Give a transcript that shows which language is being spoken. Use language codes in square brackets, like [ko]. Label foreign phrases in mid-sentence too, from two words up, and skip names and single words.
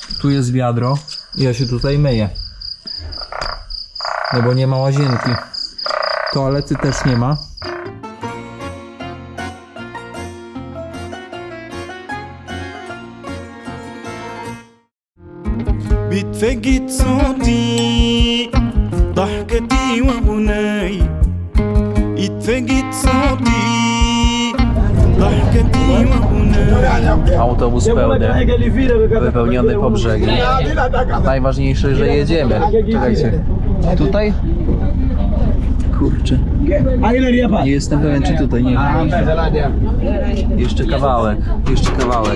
[pl] Tu jest wiadro i ja się tutaj myję. No bo nie ma łazienki. Toalety też nie ma. [ar] بتفقد صوتي ضحكتي وغناي يتفقد صوتي ضحكتي وغناي. [pl] Autobus pełny, wypełniony po brzegi. Najważniejsze, że jedziemy. Czekajcie. Tutaj? Kurczę. Nie jestem pewien, czy tutaj nie. Jeszcze kawałek, jeszcze kawałek.